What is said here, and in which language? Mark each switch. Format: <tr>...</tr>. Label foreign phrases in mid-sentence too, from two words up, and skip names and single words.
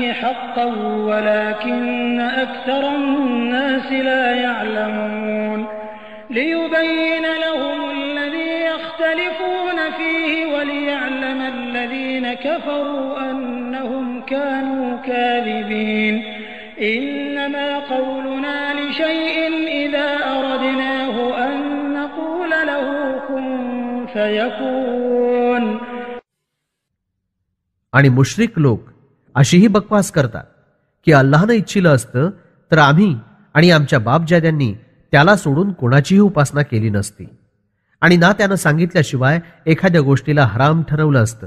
<ar>حقا ولكن أكثر الناس لا يعلمون ليبين لهم الذي يختلفون فيه وليعلم الذين كفروا أنهم كانوا كاذبين إنما قولنا لشيء إذا أردناه أن نقول له كن فيكون.</ar> <mr>आणि मुश्रिक लोक अशीही बकवास करतात की अल्लाहनं इच्छिलं असतं तर आम्ही आणि आमच्या बापजाद्यांनी त्याला सोडून कोणाचीही उपासना केली नसती आणि ना त्यानं सांगितल्याशिवाय एखाद्या गोष्टीला हराम ठरवलं असतं.</mr>